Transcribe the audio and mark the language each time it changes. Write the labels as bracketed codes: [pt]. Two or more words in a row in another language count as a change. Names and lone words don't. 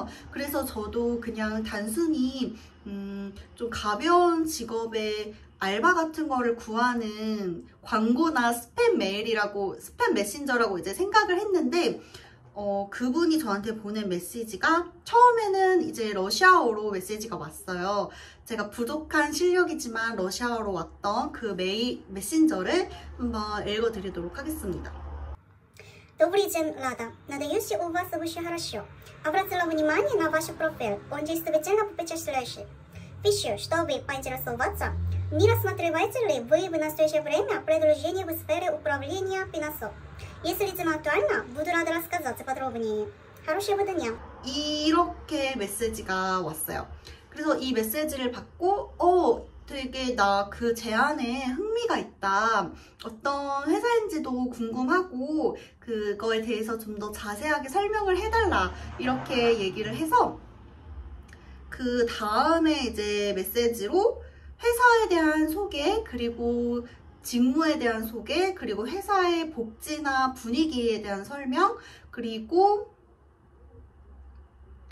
[ko] 그래서 저도 그냥 단순히 좀 가벼운 직업의 알바 같은 거를 구하는 광고나 스팸 메신저라고 이제 생각을 했는데 그분이 저한테 보낸 메시지가 처음에는 이제 러시아어로 메시지가 왔어요. 제가 부족한 실력이지만 러시아어로 왔던 그 메신저를 한번 읽어드리도록 하겠습니다. [ru] Добрый день, Лада. Надеюсь, у вас все хорошо. Обратила внимание на ваш профиль. Он действительно впечатляющий. Пишу, чтобы поинтересоваться, не рассматриваете ли вы в настоящее время предложения в сфере управления финансов? Если тема актуальна, буду рада рассказать подробнее. Хорошего дня. [ko] 이렇게 메시지가 왔어요. 그래서 이 메시지를 받고 되게 나 그 제안에 흥미가 있다. 어떤 회사인지도 궁금하고 그거에 대해서 좀 더 자세하게 설명을 해달라. 이렇게 얘기를 해서 그 다음에 이제 메시지로 회사에 대한 소개 그리고 직무에 대한 소개 그리고 회사의 복지나 분위기에 대한 설명 그리고